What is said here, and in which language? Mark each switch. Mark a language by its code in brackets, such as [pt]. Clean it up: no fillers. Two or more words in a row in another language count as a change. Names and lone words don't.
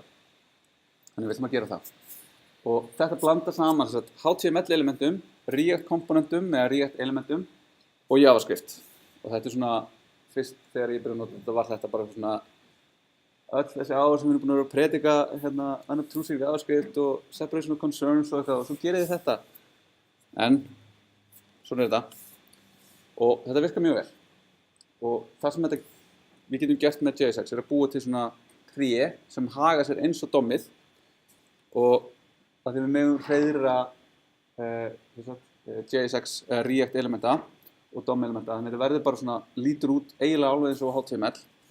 [is] Þannig við ætlum að gera það. Og þetta blandar saman HTML elementum, React komponentum eða React elementum og JavaScript. Og þetta er svona, fyrst þegar ég byrjaði að nota þetta var þetta bara svona öll þessi ár sem við erum búin að vera að predika hérna [en] unobtrusive JavaScript [is] og [en] separation of concerns [is] og eitthvað og svo gerið þið þetta. En, svona er þetta. Og þetta virkar mjög vel. Og það sem við getum gert með JSX að búa til svona tré sem haga sér eins og DOM-ið og að því við megum hreiðra JSX React elementa og DOM elementa, þannig að þetta verður bara svona lítur út eiginlega alveg eins og HTML.